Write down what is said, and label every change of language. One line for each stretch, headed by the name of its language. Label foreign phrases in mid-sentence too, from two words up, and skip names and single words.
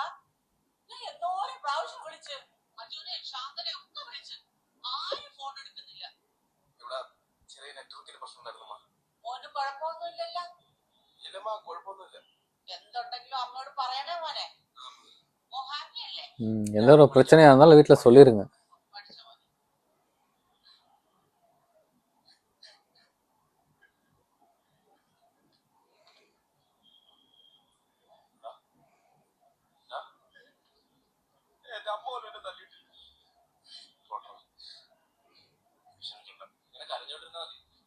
Malayalam: ഞാൻ എന്തോരം പ്രാവശ്യം വിളിച്ച് അജുനെ ശാന്തനെ ഒക്കെ വിളിച്ച് ആരും ഫോൺ എടുക്കുന്നില്ല. ഇവിടെ ചെറിയ നെറ്റ്വർക്കിന് പ്രശ്നം ഉണ്ടായിരുന്നു. മോന് കുഴപ്പമൊന്നുമില്ലല്ലോ? ഇല്ലമ്മ കുഴപ്പമൊന്നുമില്ല. എന്തുണ്ടെങ്കിലും അമ്മയോട് പറയണേ മോനെ. ഓ ഹാപ്പി അല്ലേ?
Tamil: எந்த ஒரு பிரச்சனையா இருந்தாலும் வீட்டுல சொல்லிருங்க.
Malayalam: എന്റെ അമ്മ പോലും എന്നെ തല്ലിയിട്ടില്ല. ഇങ്ങനെ കരഞ്ഞോണ്ടിരുന്നാ മതി.